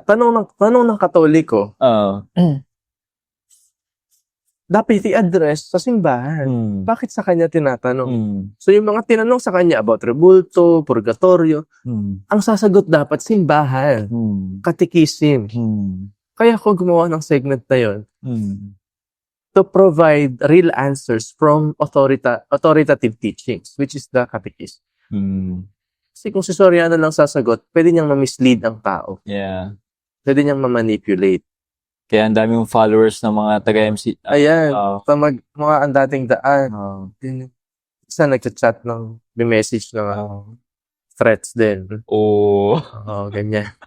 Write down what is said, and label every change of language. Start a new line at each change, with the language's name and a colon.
Filipino: Tanong ng Katoliko. Dapat i-address sa simbahan. Bakit sa kanya tinatanong? So, yung mga tinanong sa kanya about rebulto, purgatorio, ang sasagot dapat simbahan. Katikisim.
English: Kaya ako gumawa ng segment na yun to provide real answers from authoritative teachings, which is the catechism.
Filipino: Kasi kung si Soriano lang sasagot, pwede niyang ma-mislead ang tao.
English: Yeah.
Filipino: Pwede niyang ma-manipulate. Kaya ang daming followers ng mga taga-MC. Ayan. Mga ang dating daan. Isa nagchat-chat may message ng threats din. Ganyan.